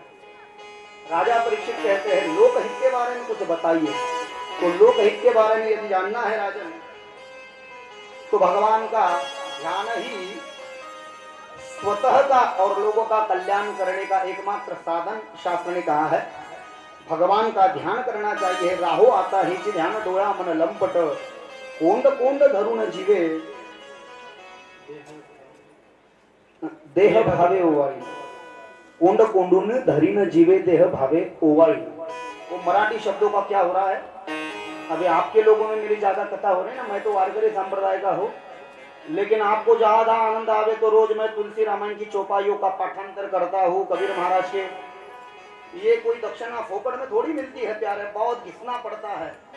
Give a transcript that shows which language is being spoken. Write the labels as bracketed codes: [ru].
[hi] क्या राजा परीक्षित कहते हैं, लोकहित के बारे में कुछ बताइए। तो लोकहित के बारे में यदि जानना है राजन, तो भगवान का ध्यान ही स्वतः का और लोगों का कल्याण करने का एकमात्र साधन शास्त्र ने कहा है। भगवान का ध्यान करना चाहिए। [mr] राहो आता ही ध्यान डोळा मन लंपट, कोंड कोंड धरून जीवे देह भावे ओवाळी, कोंड कोंडून धरीन जीवे देह भावे ओवाळी। [hi] वो मराठी शब्दों का क्या हो रहा है? अभी आपके लोगों में मेरी ज्यादा कथा हो रही है ना, मैं तो वारकरी संप्रदाय का हूँ, लेकिन आपको ज्यादा आनंद आवे तो रोज मैं तुलसी रामायण की चौपाइयों का पाठांतर करता हूँ, कबीर महाराज के। ये कोई दक्षिणा फोकट में थोड़ी मिलती है प्यारे, बहुत घिसना पड़ता है।